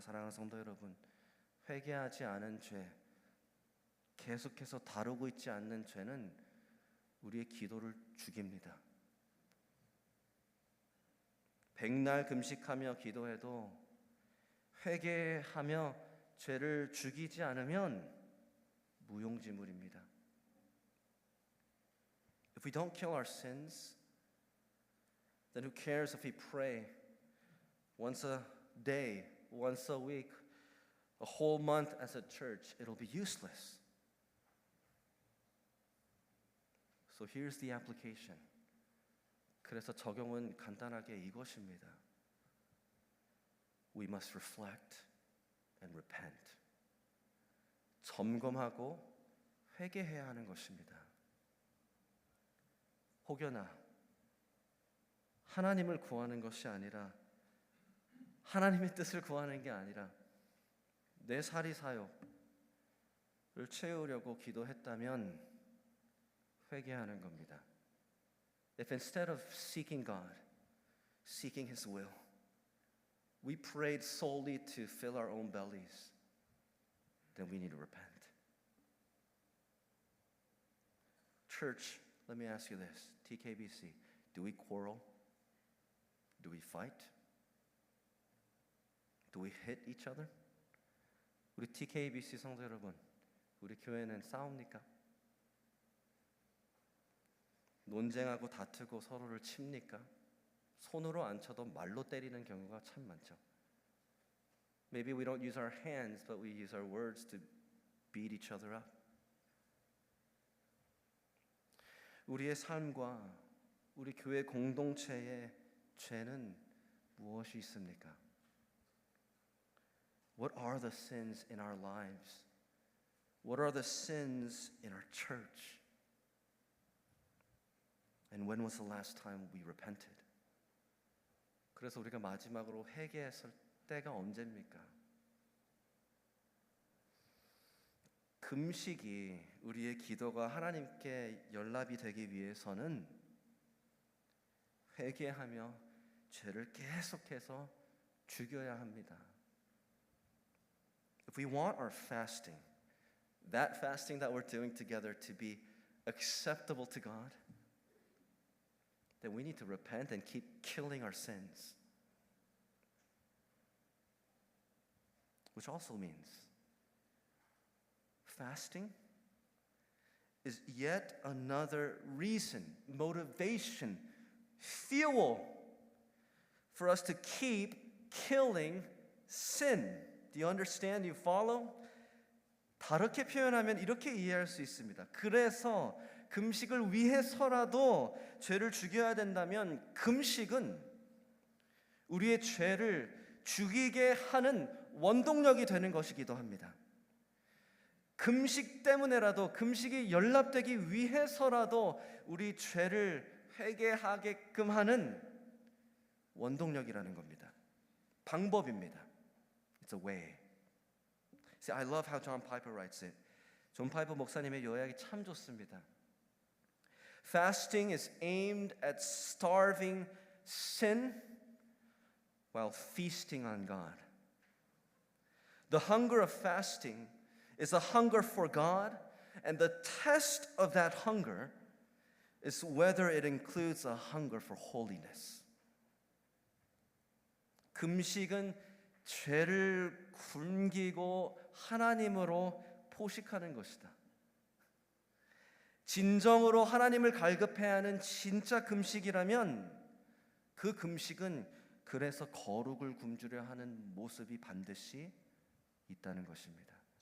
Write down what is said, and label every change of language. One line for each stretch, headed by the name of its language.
Korean: 사랑하는 성도 여러분, 회개하지 않은 죄, 계속해서 다루고 있지 않는 죄는 우리의 기도를 죽입니다. 백날 금식하며 기도해도 회개하며 죄를 죽이지 않으면 무용지물입니다.
English: If we don't kill our sins, then who cares if we pray once a day, once a week, a whole month as a church? It'll be useless. So here's the application.
Korean: 그래서 적용은 간단하게 이것입니다.
English: We must reflect and repent.
Korean: 점검하고 회개해야 하는 것입니다. 혹여나 하나님을 구하는 것이 아니라 하나님의 뜻을 구하는 게 아니라 내 사리사욕을 채우려고 기도했다면 회개하는 겁니다.
English: If instead of seeking God, seeking His will, we prayed solely to fill our own bellies, then we need to repent. Church, let me ask you this. TKBC, do we quarrel? Do we fight? Do we hit each other?
Korean: 우리 TKBC 성도 여러분, 우리 교회는 싸웁니까? 논쟁하고 다투고 서로를 칩니까? 손으로 안 쳐도 말로 때리는 경우가 참 많죠.
English: Maybe we don't use our hands, but we use our words to beat each other up.
Korean: 우리의 삶과 우리 교회 공동체의 죄는 무엇이 있습니까?
English: What are the sins in our lives? What are the sins in our church? And when was the last time we repented?
Korean: 그래서 우리가 마지막으로 회개했을 때가 언제입니까? 금식이 우리의 기도가 하나님께 연락이 되기 위해서는 회개하며 죄를 계속해서 죽여야 합니다.
English: If we want our fasting, that fasting that we're doing together to be acceptable to God, then we need to repent and keep killing our sins. Which also means fasting is yet another reason, motivation, fuel for us to keep killing sin. Do you understand? Do you follow?
Korean: 다르게 표현하면 이렇게 이해할 수 있습니다. 그래서 금식을 위해서라도 죄를 죽여야 된다면 금식은 우리의 죄를 죽이게 하는 원동력이 되는 것이기도 합니다. 금식 때문에라도 금식이 연락되기 위해서라도 우리 죄를 회개하게끔 하는 원동력이라는 겁니다. 방법입니다.
English: It's a way. See, I love how John Piper writes it.
Korean: 존 파이퍼 목사님의 요약이 참 좋습니다.
English: Fasting is aimed at starving sin while feasting on God. The hunger of fasting is a hunger for God, and the test of that hunger is whether it includes a hunger for holiness.
Korean: 금식은 죄를 굶기고 하나님으로 포식하는 것이다. 진정으로 하나님을 갈급해야 하는 진짜 금식이라면 그 금식은 그래서 거룩을 굶주려 하는 모습이 반드시 있다는 것입니다.